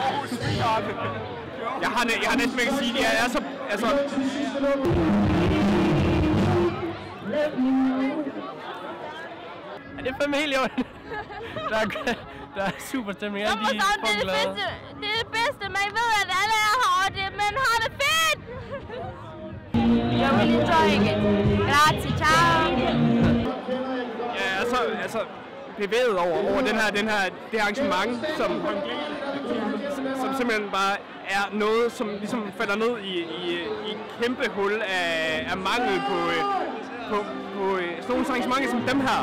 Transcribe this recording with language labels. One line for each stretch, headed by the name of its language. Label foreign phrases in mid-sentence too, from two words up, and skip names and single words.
Danish: Jeg har næsten ikke at sige, jeg er så, altså... Ja, det er fandme helt jorden. Der er super stemning. Sommersavn, det er det bedste, man ved, at alle er her, og man har det fedt!
English: You're really enjoying it.
Italian: Grazie, ciao!
Danish: Ja, altså bevæget over det arrangement, som simpelthen bare er noget, som ligesom falder ned i et kæmpe hul af mangel på sådan nogle arrangementer som dem her.